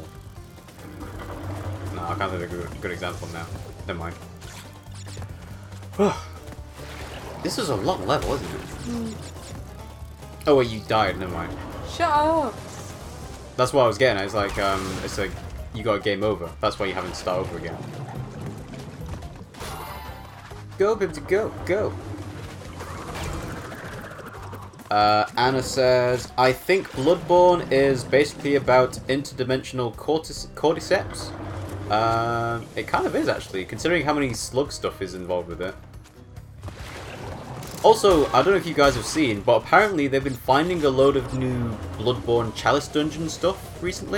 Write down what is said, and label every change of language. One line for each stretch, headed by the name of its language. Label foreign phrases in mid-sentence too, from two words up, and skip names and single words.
English: No, I can't think of a good example now. Never mind. This is a long level, isn't it? Mm. Oh wait, you died. Never mind. Shut up. That's what I was getting at. It's like you got a game over. That's why you haven't start over again. Go, Pimmsy, go, go. Anna says, I think Bloodborne is basically about interdimensional cordyceps. It kind of is, actually, considering how many slug stuff is involved with it. Also, I don't know if you guys have seen, but apparently they've been finding a load of new Bloodborne Chalice Dungeon stuff recently.